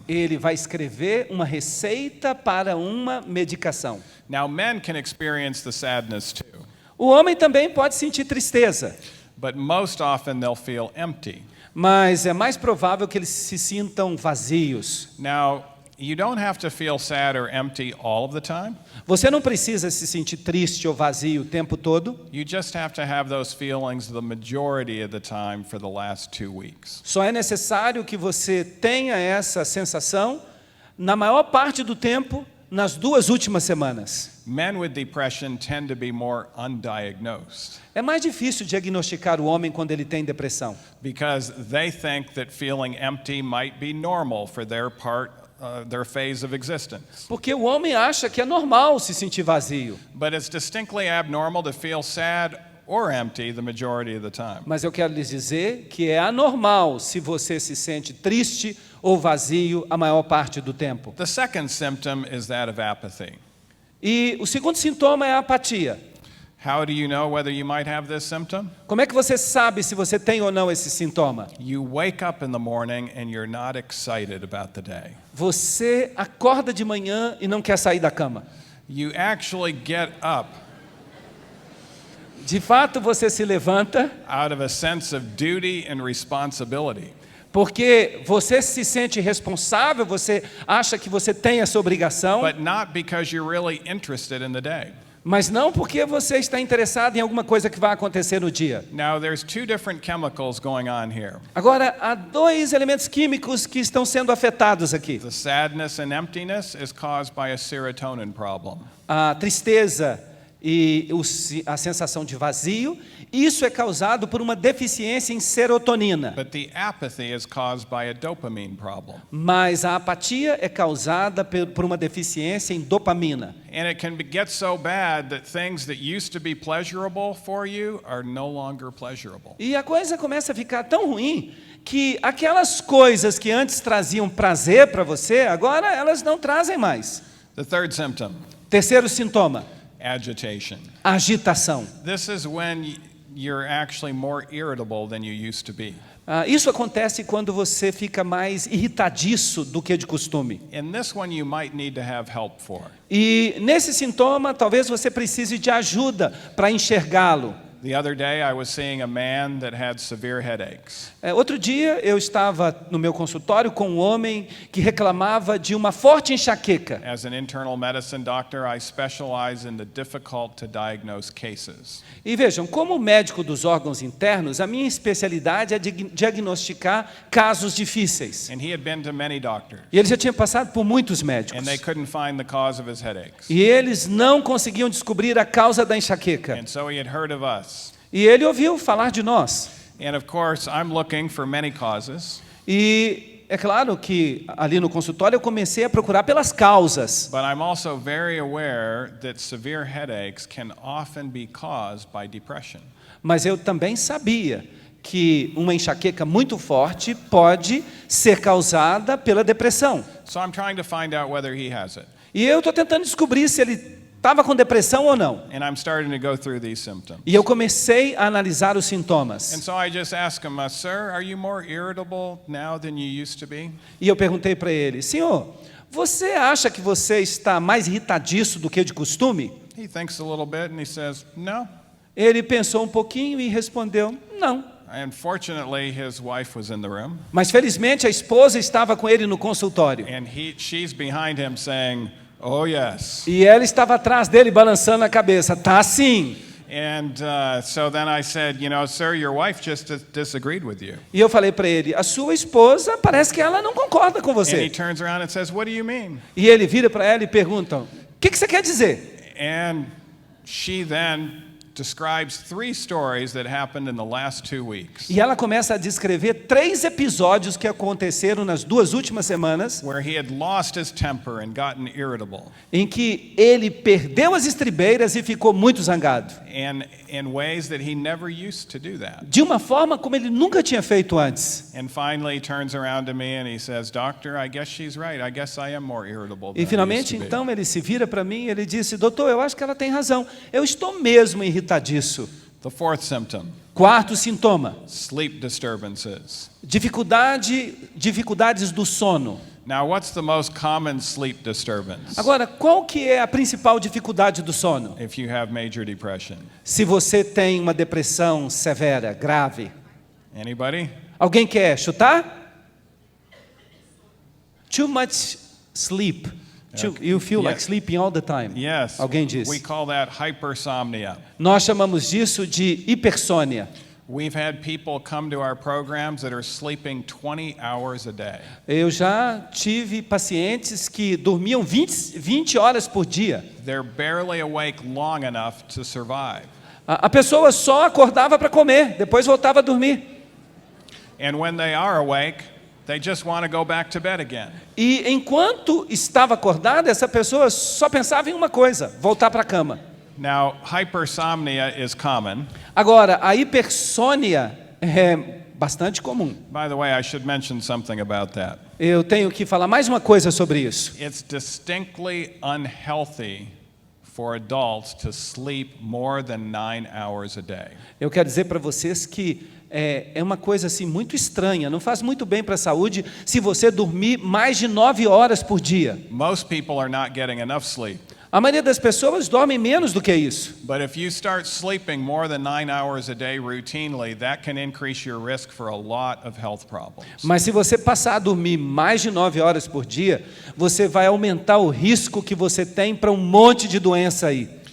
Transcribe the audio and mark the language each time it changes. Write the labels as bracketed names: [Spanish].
[Portuguese] Ele vai escrever uma receita para uma medicação. [English] Now, men can experience the sadness too, [Portuguese] O homem também pode sentir tristeza, [English] but most often they'll feel empty. [Portuguese] mas é mais provável que eles se sintam vazios. [English] Now, you don't have to feel sad or empty all of the time. [Portuguese] Você não precisa se sentir triste ou vazio o tempo todo. [English] You just have to have those feelings the majority of the time for the last 2 weeks. [Portuguese] Só é necessário que você tenha essa sensação na maior parte do tempo nas 2 últimas semanas. [English] Men with depression tend to be more undiagnosed [Portuguese] É mais difícil diagnosticar o homem quando ele tem depressão, [English] because they think that feeling empty might be normal for their their phase of existence. [Portuguese] porque o homem acha que é normal se sentir vazio. [English] But it's distinctly abnormal to feel sad or empty the majority of the time. [Portuguese] Mas eu quero lhes dizer que é anormal se você se sente triste ou vazio a maior parte do tempo. [English] The second symptom is that of apathy. [Portuguese] E o segundo sintoma é a apatia. [English] How do you know whether you might have this symptom? [Portuguese] Como é que você sabe se você tem ou não esse sintoma? [English] You wake up in the morning and you're not excited about the day. [Portuguese] Você acorda de manhã e não quer sair da cama. [English] You actually get up [Portuguese] De fato, você se levanta [English] out of a sense of duty and responsibility. [Portuguese] porque você se sente responsável, você acha que você tem essa obrigação, [English] But not because you're really interested in the day. [Portuguese] mas não porque você está interessado em alguma coisa que vai acontecer no dia. [English] Now, there's 2 different chemicals going on here. [Portuguese] Agora, há 2 elementos químicos que estão sendo afetados aqui. [English] The sadness and emptiness is caused by a serotonin problem. [Portuguese] A tristeza e a sensação de vazio, isso é causado por uma deficiência em serotonina. [English] But the apathy is caused by a dopamine problem. [Portuguese] Mas a apatia é causada por uma deficiência em dopamina. [English] And it can get so bad that things that used to be pleasurable for you are no longer pleasurable. [Portuguese] E a coisa começa a ficar tão ruim que aquelas coisas que antes traziam prazer para você, agora elas não trazem mais. [English] The third symptom, [Portuguese] Terceiro sintoma, [English] agitation. [Portuguese] agitação. [English] This is when you're actually more irritable than you used to be. [Portuguese] Isso acontece quando você fica mais irritadiço do que de costume. [English] And this one you might need to have help for. [Portuguese] E nesse sintoma, talvez você precise de ajuda para enxergá-lo. [English] The other day I was seeing a man that had severe headaches. [Portuguese] Outro dia eu estava no meu consultório com um homem que reclamava de uma forte enxaqueca. [English] As an internal medicine doctor, I specialize in the difficult to diagnose cases. [Portuguese] E vejam, como médico dos órgãos internos, a minha especialidade é diagnosticar casos difíceis. [English] And he had been to many doctors. [Portuguese] E ele já tinha passado por muitos médicos. [English] And they couldn't find the cause of his headaches. [Portuguese] E eles não conseguiam descobrir a causa da enxaqueca. [English] And so he had heard of us. [Portuguese] E ele ouviu falar de nós. [English] And of course, I'm looking for many causes. [Portuguese] E é claro que ali no consultório eu comecei a procurar pelas causas. [English] But I'm also very aware that severe headaches can often be caused by depression. [Portuguese] Mas eu também sabia que uma enxaqueca muito forte pode ser causada pela depressão. [English] So I'm trying to find out whether he has it. [Portuguese] E eu estou tentando descobrir se ele estava com depressão ou não. [English] And I'm starting to go through these symptoms. [Portuguese] E eu comecei a analisar os [English] And [Portuguese] sintomas. [English] so I just asked him, Sir, are you more irritable now than you used to be? [Portuguese] E eu perguntei para ele, senhor, você acha que você está mais irritadiço do que de costume? [English] He thinks a little bit and he says, no. [Portuguese] Ele pensou um pouquinho e respondeu, não. [English] Unfortunately, his wife was in the room. [Portuguese] Mas felizmente a esposa estava com ele no consultório. [English] And she's behind him saying, oh yes. [Portuguese] E ela estava atrás dele balançando a cabeça, tá sim. [English] And so then I said, sir, your wife just disagreed with you. [Portuguese] E eu falei para ele, a sua esposa parece que ela não concorda com [English] And he [Portuguese] você. [English] turns around and says, what do you mean? [Portuguese] E ele vira para ela e pergunta, o que você quer dizer? [English] And she then describes 3 stories that happened in the last 2 weeks. [Portuguese] E ela começa a descrever 3 episódios que aconteceram nas 2 últimas semanas, [English] Where he had lost his temper and gotten irritable. [Portuguese] em que ele perdeu as estribeiras e ficou muito zangado. [English] And in ways that he never used to do that. [Portuguese] De uma forma como ele nunca tinha feito antes. [English] And finally he turns around to me and he says, Doctor, I guess she's right. I guess I am more irritable than [Portuguese] E [English] I [Portuguese] finalmente, [English] used to be." [Portuguese] então, ele se vira para mim e ele disse, doutor, eu acho que ela tem razão. Eu estou mesmo irritadiço. [English] The 4th symptom, [Portuguese] Quarto sintoma, [English] sleep disturbances. [Portuguese] dificuldades do sono. [English] Now, what's the most common sleep disturbance? [Portuguese] Agora, qual que é a principal dificuldade do sono? [English] If you have major depression. [Portuguese] Se você tem uma depressão severa, grave. [English] Anybody? [Portuguese] Alguém quer chutar? [English] Too much sleep. You feel like sleeping all the time. Yes. [Portuguese] Alguém diz. [English] We call that hypersomnia. [Portuguese] Nós chamamos disso de hipersônia. [English] We've had people come to our programs that are sleeping 20 hours a day. [Portuguese] Eu já tive pacientes que dormiam 20 horas por dia. [English] They're barely awake long enough to survive. [Portuguese] A pessoa só acordava para comer, depois voltava a dormir. [English] And when they are awake, they just want to go back to bed again. [Portuguese] E enquanto estava acordada, essa pessoa só pensava em uma coisa, voltar para a cama. [English] Now, hypersomnia is common. [Portuguese] Agora, a hipersônia é bastante comum. [English] By the way, I should mention something about that. [Portuguese] Eu tenho que falar mais uma coisa sobre isso. [English] It's distinctly unhealthy for adults to sleep more than 9 hours a day. [Portuguese] Eu quero dizer para vocês que é uma coisa assim muito estranha, não faz muito bem para a saúde se você dormir mais de 9 horas por dia. [English] Most people are not getting enough sleep. [Portuguese] A maioria das pessoas dormem menos do que isso. [English] But if you start sleeping more than 9 hours a day routinely, that can increase your risk for a lot of health problems. [Portuguese] Mas se você passar a dormir mais de 9 horas por dia, você vai aumentar o risco que você tem para um monte de doença aí.